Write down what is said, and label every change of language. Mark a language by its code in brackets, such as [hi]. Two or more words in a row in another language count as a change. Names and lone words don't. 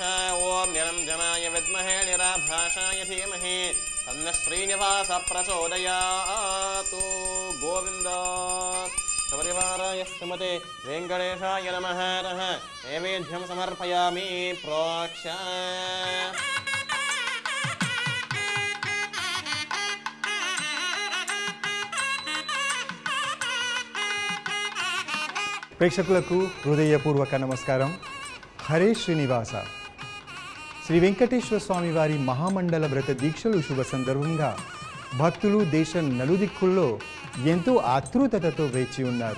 [sa] ओम निरञ्जनाय विद्महे निराभासाय धीमहि तन्नः श्रीनिवासः प्रचोदयातु। गोविन्द सपरिवाराय श्रीमते वेङ्कटेशाय नमः। नैवेद्यं समर्पयामि प्रोक्ष। [te] ప్రేక్షకులకు హృదయపూర్వక నమస్కారం. హరే శ్రీనివాస శ్రీ వెంకటేశ్వర స్వామి వారి మహామండల వ్రత దీక్షలు శుభ సందర్భంగా భక్తులు దేశం నలుదిక్కుల్లో ఎంతో ఆతృతతో వేచి ఉన్నారు.